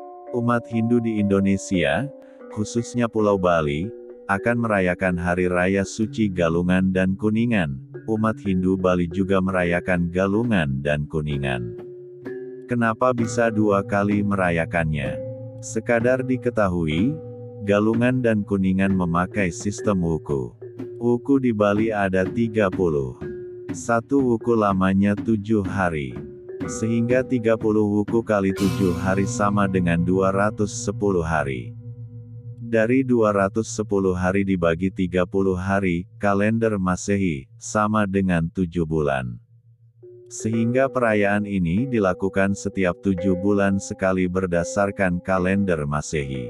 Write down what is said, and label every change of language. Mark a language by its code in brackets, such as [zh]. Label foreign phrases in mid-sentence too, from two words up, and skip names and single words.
[id] Umat Hindu di Indonesia, khususnya Pulau Bali, akan merayakan Hari Raya Suci Galungan dan Kuningan. Umat Hindu Bali juga merayakan Galungan dan Kuningan. Kenapa bisa dua kali merayakannya? Sekadar diketahui, Galungan dan Kuningan memakai sistem wuku. Wuku di Bali ada 30. Satu wuku lamanya 7 hari. Sehingga 30 wuku kali 7 hari sama dengan 210 hari. Dari 210 hari dibagi 30 hari, kalender Masehi, sama dengan 7 bulan. Sehingga perayaan ini dilakukan setiap 7 bulan sekali berdasarkan kalender Masehi.